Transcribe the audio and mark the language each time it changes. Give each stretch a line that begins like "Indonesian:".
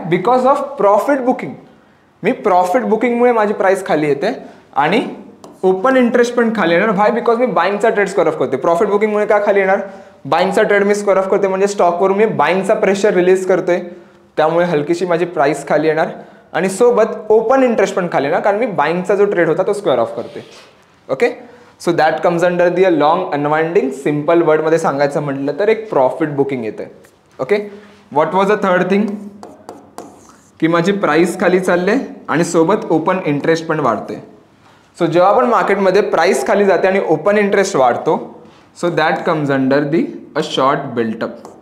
English: Because of profit booking.
Marathi: मी profit बुकिंगमुळे माझी price खाली येते आणि ओपन इंटरेस्ट पण खाली येणार. व्हाय? Because मी बाईंगचा trade square of करते. प्रॉफिट बुकिंगमुळे काय खाली येणार? बाईंगचा ट्रेड मी स्क्वेअर ऑफ करते, म्हणजे स्टॉकवरून मी बाईंगचा प्रेशर रिलीज करतोय, त्यामुळे हलकीशी माझी प्राइस खाली येणार आणि सोबत ओपन इंटरेस्ट पण खाली येणार, कारण मी बाईंगचा जो ट्रेड होता तो स्क्वेअर ऑफ करते.
English: Okay. So that comes under the a long unwinding.
Marathi: Simple वर्डमध्ये सांगायचं म्हटलं तर एक प्रॉफिट बुकिंग येते. Okay.
English: What was the third thing?
Marathi: की माझी प्राइस खाली चालले आणि सोबत ओपन इंटरेस्ट पण वाढते. सो जेव्हा आपण मार्केटमध्ये प्राइस खाली जाते आणि ओपन इंटरेस्ट वाढतो,
English: So that comes under the a short built up.